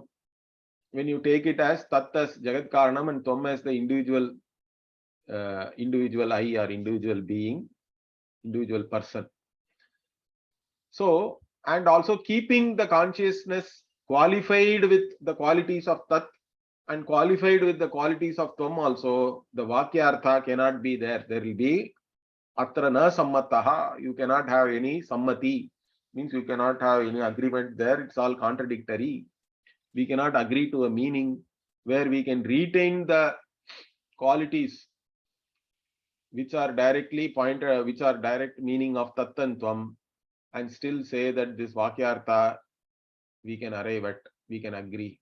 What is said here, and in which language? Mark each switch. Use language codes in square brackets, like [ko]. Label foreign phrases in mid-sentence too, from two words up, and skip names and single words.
[en] When you take it as Tat as [sa] जगत् कारणम् [en] and Tvam as the individual I or individual being, individual person. So, and also keeping the consciousness qualified with the qualities of Tat and qualified with the qualities of Tvam also, the Vakyartha cannot be there. There will be [sa] अत्र न सम्मतः. [en] You cannot have any sammati. Means you cannot have any agreement there. It's all contradictory. We cannot agree to a meaning where we can retain the qualities which are directly pointed, which are direct meaning of Tat and Tvam, and still say that this Vakyartha we can arrive at, we can agree.